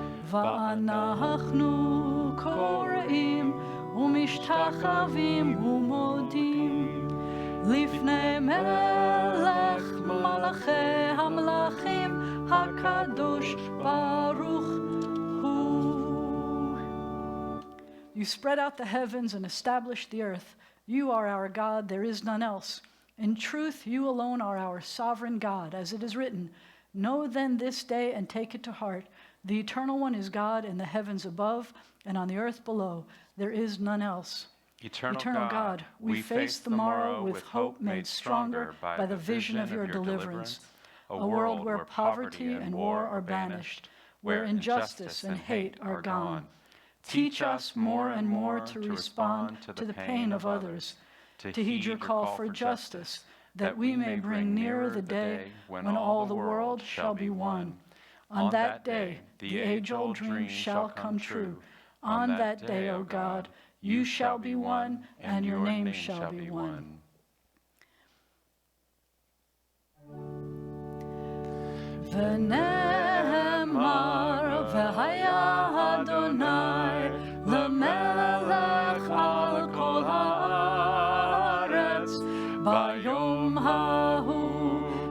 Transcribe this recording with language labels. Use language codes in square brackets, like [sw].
[he] ואנחנו קוראים ומשתחווים ומודים לפני מלך מלכי המלכים הקדוש ברוך הוא. [en] You spread out the heavens and established the earth. You are our God, there is none else. In truth, you alone are our sovereign God, as it is written, know then this day and take it to heart. The Eternal One is God in the heavens above and on the earth below. There is none else. Eternal God, we face the morrow with hope made stronger by the vision of your deliverance, a world where poverty and war are banished, where injustice and hate are gone. Teach us more and more to respond to the pain of others, to heed your call for justice, that we may bring nearer the day when all the world shall be one. On that day, the age-old dream shall come true. On that day, O God, you shall be one, and your name shall be one. [he] ונאמר והיה אדוני למלך על כל הארץ ביום ההוא